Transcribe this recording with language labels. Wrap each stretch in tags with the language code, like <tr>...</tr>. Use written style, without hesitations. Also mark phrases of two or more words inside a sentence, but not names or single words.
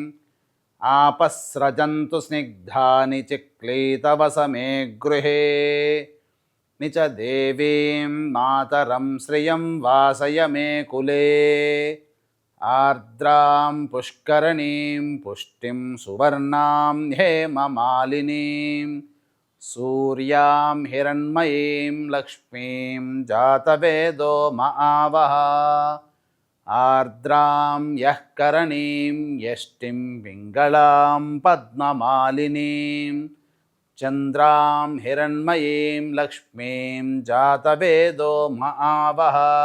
<sa>ఆపస్రజంతు స్నిగ్ధాని చిక్లీతవస మే గృహే. నిచ దేవీం మాతరం శ్రియం వాసయ మే కులే. ఆర్ద్రాం పుష్కరణీం పుష్టిం సువర్ణాం హేమమాలినీం. सूर्यां हिरण्मयीं लक्ष्मीं जातवेदो महावः आर्द्रां यः करणीं यष्टिं पिङ्गलां पद्ममालिनीं चन्द्रां हिरण्मयीं लक्ष्मीं जातवेदो महावः</sa>